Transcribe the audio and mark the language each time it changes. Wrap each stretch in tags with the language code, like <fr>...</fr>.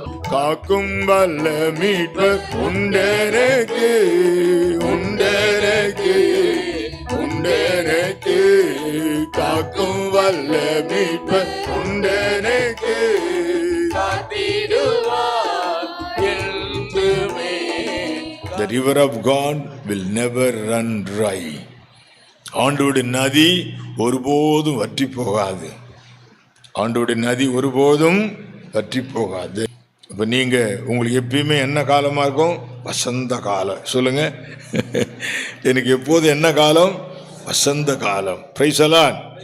<ta>காக்கும் வல்ல மீட்பர் உண்டெனக்கு, உண்டெனக்கு, உண்டெனக்கு. காக்கும் வல்ல மீட்பர் உண்டெனக்கு, காத்திடுவார் என்றுமே.</ta> <en>The river of God will never run dry.</en> <ta>ஆண்டவருடைய நதி ஒருபோதும் வற்றி போகாது. ஆண்டவருடைய நதி ஒருபோதும் வற்றி போகாது. அப்ப நீங்க உங்களுக்கு எப்பயுமே என்ன காலமா இருக்கும்? வசந்த காலம். சொல்லுங்க. எனக்கு எப்போது என்ன காலம்? வசந்த காலம்.</ta> <en>Praise the Lord.</en>